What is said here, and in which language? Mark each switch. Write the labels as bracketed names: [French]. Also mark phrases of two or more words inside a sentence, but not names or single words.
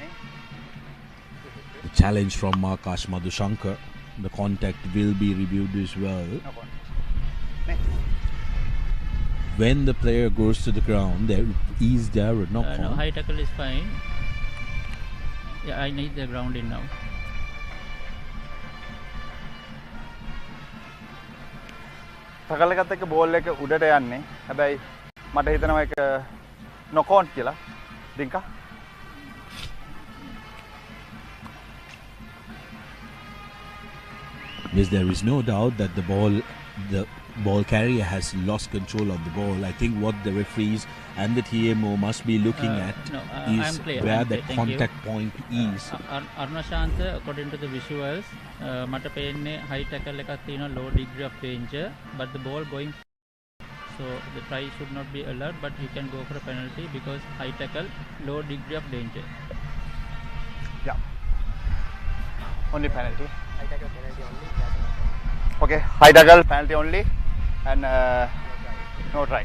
[English] The challenge from Makash Madhushankar. The contact will be reviewed as well. When the player goes to the ground, there is there a knock on? No, high tackle is fine. Yeah, I need the ground in now. [Sinhala] ටකල් එකත් එක්ක බෝල් එක උඩට යන්නේ. හැබැයි මට හිතෙනවා ඒක [English] knock on [Sinhala] කියලා. ඩින්කා. [English] Yes, there is no doubt that the ball carrier has lost control of the ball. I think what the referees and the TMO must be looking at is where the contact point is. Arunashanta, according to the visuals, [Sinhala] මට පේන්නේ [English] high tackle [Sinhala] එකක් තියෙනවා, [English] low degree of danger, but the ball going, so the try should not be allowed, but you can go for a penalty because high tackle, low degree of danger. Yeah. Only penalty. High tackle penalty only. Okay, high tackle penalty only, and no try.